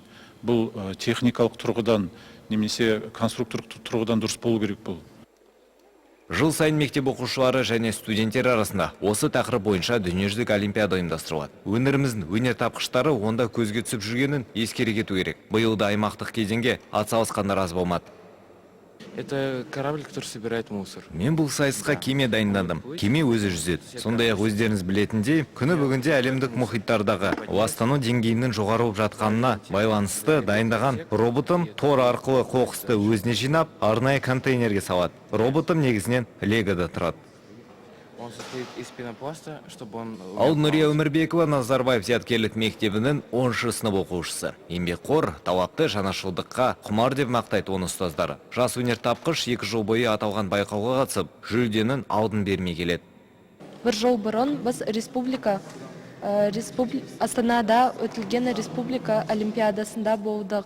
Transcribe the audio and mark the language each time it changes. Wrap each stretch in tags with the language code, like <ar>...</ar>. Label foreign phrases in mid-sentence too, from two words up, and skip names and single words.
<kk>Бұл техникалық тұрғыдан, немесе конструкторлық тұрғыдан дұрыс болу керек бұл. Жыл сайын мектеп оқушылары және студенттер арасында осы тақырып бойынша дүниежүзілік олимпиада ұйымдастырылады. Өнеріміздің өнертапқыштары онда көзге түсіп жүргенін ескере кету керек. Биыл да аймақтық кезеңге атсалысқандар аз болмады.</kk> <ru>Это корабль, который собирает мусор.</ru> <kk>Мен бұл сайысқа кеме дайындадым. Кеме өзі жүзеді. Сондай-ақ өздеріңіз білетіндей, күні бүгінде әлемдік мұхиттардағы ластану деңгейінің жоғарылып жатқанына байланысты дайындаған роботым тор арқылы қоқысты өзіне жинап, арнайы контейнерге салады. Роботым негізінен легода тұрады.</kk> <ru>Он состоит из пенопласта, чтобы он...</ru> <kk>Ал Нұрия Өмірбекова Назарбаев зияткерлік мектебінің 10-шы сынып оқушысы. Еңбекқор, талапты, жанашылдыққа құмар деп мақтайды оны ұстаздары. Жас өнертапқыш 2 жыл бойы аталған байқауға қатысып, жүлденің алдын бермей келеді. Бір жыл бұрын біз Астанада өтілген республика олимпиадасында болдық.</kk>